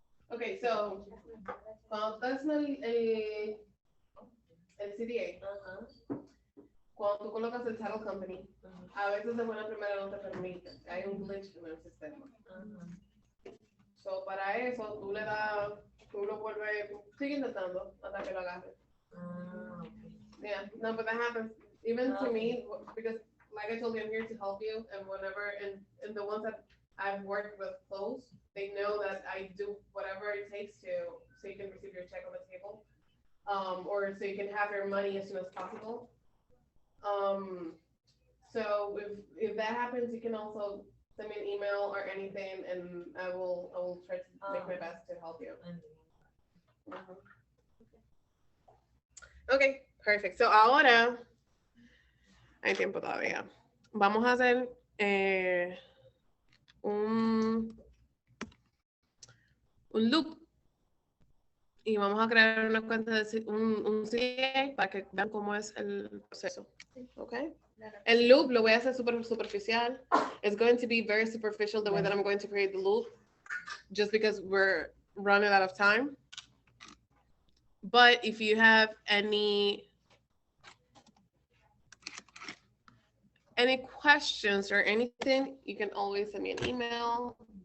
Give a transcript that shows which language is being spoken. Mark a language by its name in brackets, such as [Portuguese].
[Spanish] Okay, so cuando estás en el CDA, Ajá. cuando tú colocas el title company, a veces de buena primera no te permite. Hay un glitch en el sistema. So para eso tú le das, tú lo vuelves, sigue intentando hasta que lo agarres. [English] Yeah, no, but that happens even to me because, like I told you, I'm here to help you, and whenever and the ones that I've worked with close, they know that I do whatever it takes so you can receive your check on the table, or so you can have your money as soon as possible. So if that happens, you can also send me an email or anything, and I will try to make my best to help you. Mhm. Okay, perfect. [Spanish] So ahora hay tiempo todavía. Vamos a hacer un loop y vamos a crear una cuenta de un CA para que vean cómo es el proceso. Okay. El loop lo voy a hacer súper superficial. [English] It's going to be very superficial the way that I'm going to create the loop, just because we're running out of time. But if you have any questions or anything, you can always send me an email.